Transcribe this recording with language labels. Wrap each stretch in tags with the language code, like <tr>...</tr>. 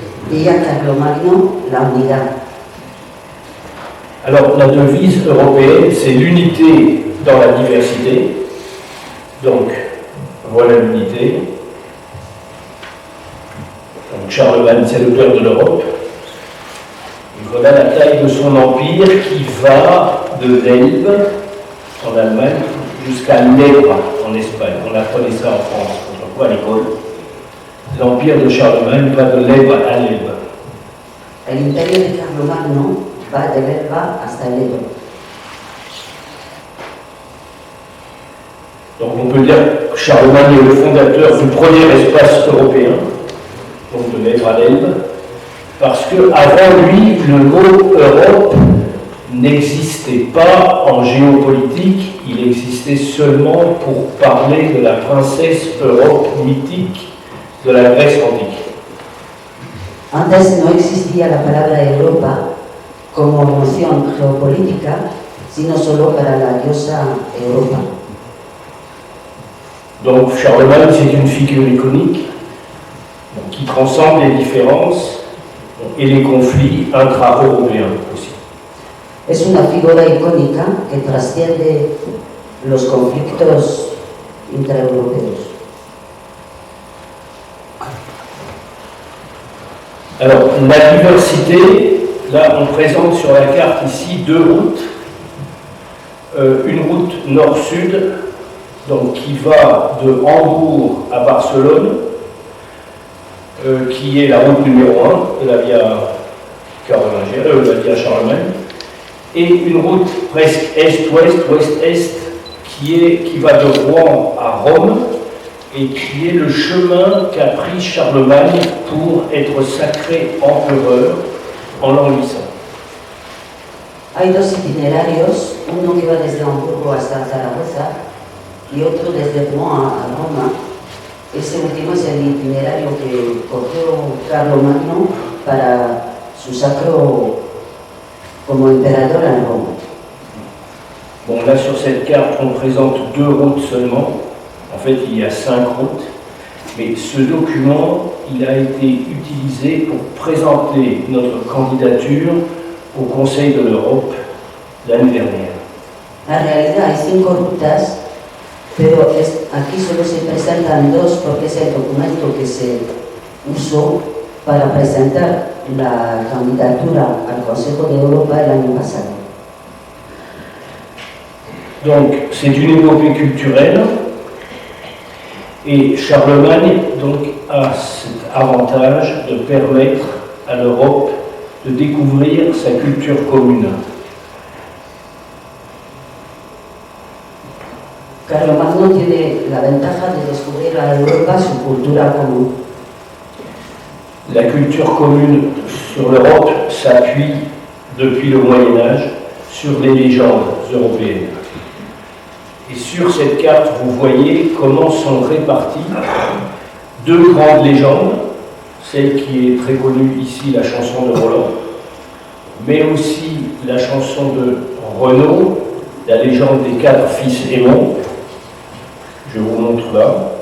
<es>Villa Carlomagno, la unidad.</es> <fr>Alors, la devise européenne, c'est l'unité dans la diversité. Donc, voilà l'unité. Donc, Charlemagne, c'est le père de l'Europe. Et voilà la taille de son empire qui va de l'Elbe, en Allemagne, jusqu'à l'Ebre, en Espagne. On apprenait ça en France, autrefois à l'école. L'empire de Charlemagne va de l'Ebre à l'Elbe.</fr> <es>El imperio de Carlomagno va de l'Elba hasta el Ebro.</es> <fr>Donc on peut dire que Charlemagne est le fondateur du premier espace européen, donc de l'Ebre à l'Elbe, parce qu'avant lui, le mot Europe n'existait pas en géopolitique, il existait seulement pour parler de la princesse Europe mythique de la Grèce antique.</fr> <es>Antes no existía la palabra Europa como noción geopolítica, sino solo para la diosa Europa.</es> <fr>Donc Charlemagne, c'est une figure iconique qui transcende les différences et les conflits intra-européens aussi.</fr> <es>Es una figura icónica que trasciende los conflictos intraeuropeos.</es> <fr>Alors, la diversité, là on présente sur la carte ici deux routes. Une route nord-sud, donc qui va de Hambourg à Barcelone, qui est la route numéro 1 de la Via Carolingienne, la Via Charlemagne, et une route presque est-ouest, ouest-est, qui va de Rouen à Rome, et qui est le chemin qu'a pris Charlemagne pour être sacré empereur en l'an 800.</fr> <es>Hay dos itinerarios, uno que va desde Hamburgo hasta Zaragoza y otro desde Rouen a Roma. Ese último es el itinerario que cogió Carlomagno para su sacro como emperador en Roma.</es> <fr>Bon, là sur cette carte, on présente deux routes seulement. En fait, il y a 5 routes, mais ce document, il a été utilisé pour présenter notre candidature au Conseil de l'Europe l'année dernière.</fr> <es>En realidad hay 5 rutas, pero aquí solo se presentan 2 porque es el documento que se usó para presentar la candidatura al Consejo de Europa el año pasado.</es> <fr>Donc, c'est une épopée culturelle. Et Charlemagne donc, a cet avantage de permettre à l'Europe de découvrir sa culture commune.</fr> <es>Carlomagno tiene la ventaja de descubrir a Europa su cultura común.</es> <fr>La culture commune sur l'Europe s'appuie depuis le Moyen-Âge sur les légendes européennes. Et sur cette carte, vous voyez comment sont réparties deux grandes légendes, celle qui est très connue ici, la chanson de Roland, mais aussi la chanson de Renaud, la légende des 4 fils Aymon. Je vous montre là.</fr>